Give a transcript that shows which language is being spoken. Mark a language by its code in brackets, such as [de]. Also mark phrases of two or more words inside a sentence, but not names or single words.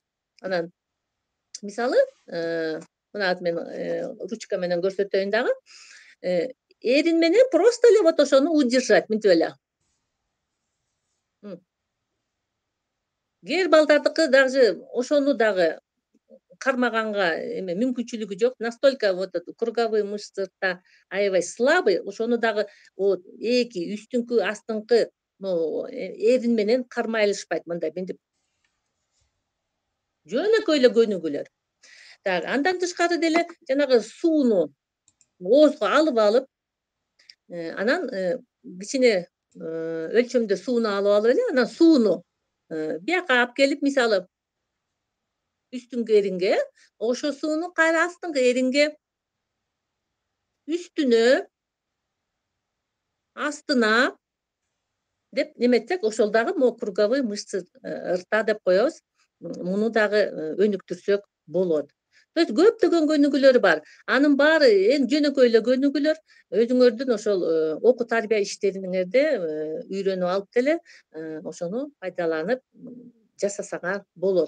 [ky] Анан мисалы, мына мен ручка менен көрсөтөйүн дагы. Эрин менен просто эле вот ошону удержать, мынтип эле. Кээ балдардыкы даже ошону дагы кармаганга мүмкүнчүлүгү жок. [ru] Настолько вот круговые мышцы [ky] аябай слабый, ошону дагы вот эки үстүңкү, астыңкы эрин менен кармай алышпайт. Мындай мынтип жөнөкөй эле көнүгүүлөр. Так, андан тышкары деле жанагы сууну оозго алып, анан кичине өлчөмдө сууну алып эле, анан сууну бияка алып келип, мисалы, үстүңкү эринге, ошо сууну кайра астыңкы эринге, үстүнө, астына деп неметсек, ошол дагы [ru] могу круговые мышцы рта [ky] деп коебуз. Муну дагы өнүктүрсөк болот. [ru] То есть [ky] көптөгөн көнүгүүлөр бар. Анын баары эң жөнөкөй эле көнүгүүлөр. Өзүңөрдүн ошол окуу тарбия иштериңерде үйрөнүп алып деле ошону пайдаланып жасасаңар болот.